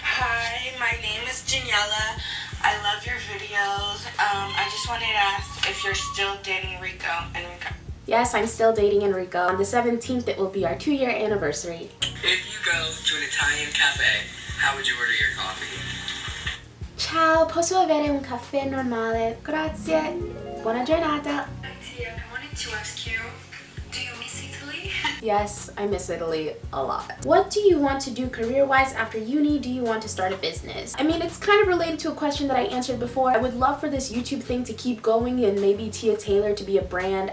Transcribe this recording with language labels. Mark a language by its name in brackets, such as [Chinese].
[English] Hi, my name is Daniela. I love your videos. I just wanted to ask if you're still dating Rico. Yes, I'm still dating Enrico. On the 17th, it will be our 2-year anniversary. If you go to an Italian cafe, how would you order your coffee? [Italian] Ciao, posso avere un caffè normale? Grazie. Buona giornata. [English] Tia, I wanted to ask you, do you miss Italy? Yes, I miss Italy a lot. What do you want to do career-wise after uni? Do you want to start a business? I mean, it's kind of related to a question that I answered before. I would love for this YouTube thing to keep going and maybe Tia Taylor to be a brand.